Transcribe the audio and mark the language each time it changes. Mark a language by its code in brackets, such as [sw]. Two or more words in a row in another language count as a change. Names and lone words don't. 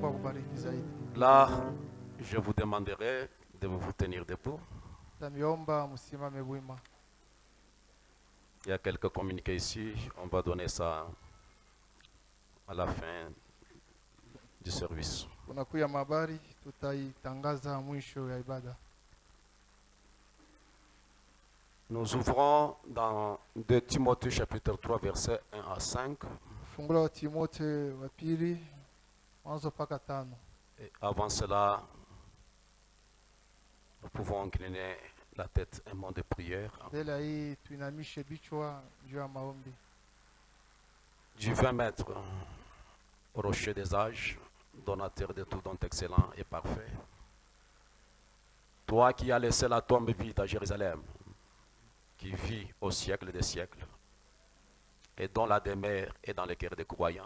[sw] Mungu akubariki zaidi. [fr] Là, je vous demanderai de vous tenir debout. [sw] Tamiomba msimame wima. [fr] Il y a quelques communiqués ici. On va donner ça à la fin du service. [sw] Kunakuya habari tutaitangaza mwisho ya ibada. [fr] Nous ouvrons dans 2 Timothée chapitre 3 versets 1 à 5. [sw] Fungulo wa Timote wa pili mwanzo mpaka 5. [fr] Et avant cela, nous pouvons incliner la tête un mot de prière. [sw] Mbele hii tuinamishe bichwa juu ya maombi. [fr] Dieu 20 mètres, rocher des âges, donateur de tout don excellent et parfait. Toi qui as laissé la tombe vide à Jérusalem, qui vit au siècle des siècles, et dont la demeure est dans les cœurs des croyants.